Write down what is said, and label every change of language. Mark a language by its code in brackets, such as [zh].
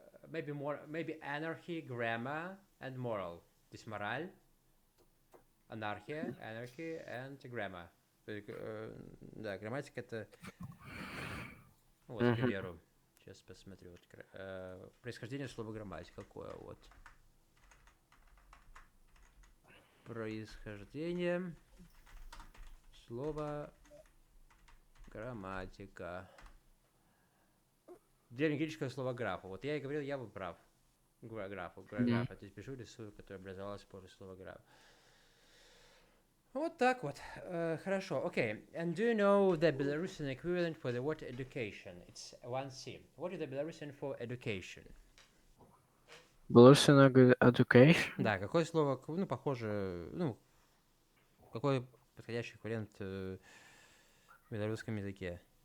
[en] maybe anarchy, grammar and moral. [ru] То есть мораль, анархия, [en] anarchy and grammar. [ru] Да, грамматика это, вот, к Мгм. примеру, сейчас посмотрю, вот, происхождение слова грамматика какое, вот. Происхождение слова грамматика. Древнегреческое слово графа. Вот я и говорил, я был прав. М. Граф. То есть пишу рисую, которая образовалась после слова граф. Вот так вот. Хорошо. Okay. [en] And do you know the Belarusian equivalent for the word education? It's 1C. What is the Belarusian for education? Blueson Education? [ru] Да, какое слово, ну, похоже, ну, какой подходящий эквивалент в белорусском языке?